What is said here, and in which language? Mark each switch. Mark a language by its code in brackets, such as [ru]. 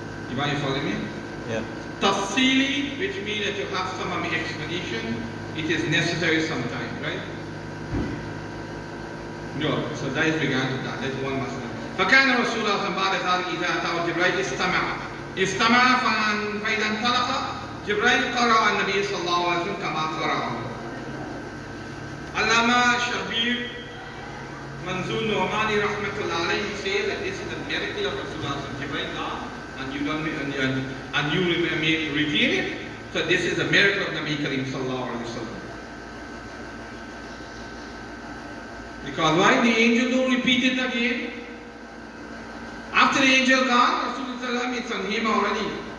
[en] You follow me? Yeah. Tafsili, which means that you have some explanation, it is necessary sometimes, right? No, so that is regard to that. That's one masala. [ar] فكان رسول الله صلى الله عليه وسلم إذا أتاه جبريل استمع فإذا انطلق جبريل قرأ النبي صلى الله عليه وسلم كما قرأه. Allama Shabir [en] Manzul Nu'mani rahmatullah alayhi says that this is the miracle of Rasulullah. Jibreel now, and you don't and you reveal it. So this is a miracle of Nabi Karim sallallahu alaihi wasallam. Because why? The angel don't repeat it again. After the angel gone, Rasulullah it's on him already.